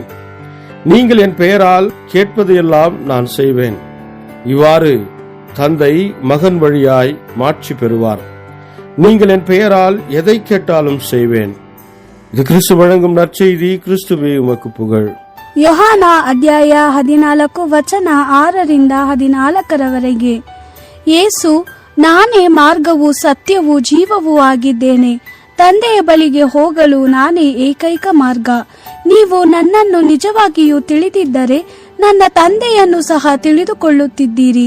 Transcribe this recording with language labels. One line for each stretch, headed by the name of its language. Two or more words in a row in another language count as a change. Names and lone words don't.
Tamil: நீங்கள் என் பெயரால் கேட்பதையெல்லாம் நான் செய்வேன். இவ்வாறு தந்தை மகன் வழியாய் மாட்சி பெறுவார். நீங்கள் என் பெயரால் எதை கேட்டாலும் செய்வேன். இது கிறிஸ்து வழங்கும் நற்செய்தி. கிறிஸ்துவே உமக்கு புகழ்.
Kannada: ಯೋಹಾನ ಅಧ್ಯಾಯ 14 ವಚನ 6-14 ಯೇಸು, ನಾನೇ ಮಾರ್ಗವೂ ಸತ್ಯವೂ ಜೀವವೂ ಆಗಿದ್ದೇನೆ. ತಂದೆಯ ಬಳಿಗೆ ಹೋಗಲು ನಾನೇ ಏಕೈಕ ಮಾರ್ಗ. ನೀವು ನನ್ನನ್ನು ನಿಜವಾಗಿಯೂ ತಿಳಿದಿದ್ದರೆ ನನ್ನ ತಂದೆಯನ್ನು ಸಹ ತಿಳಿದುಕೊಳ್ಳುತ್ತಿದ್ದೀರಿ.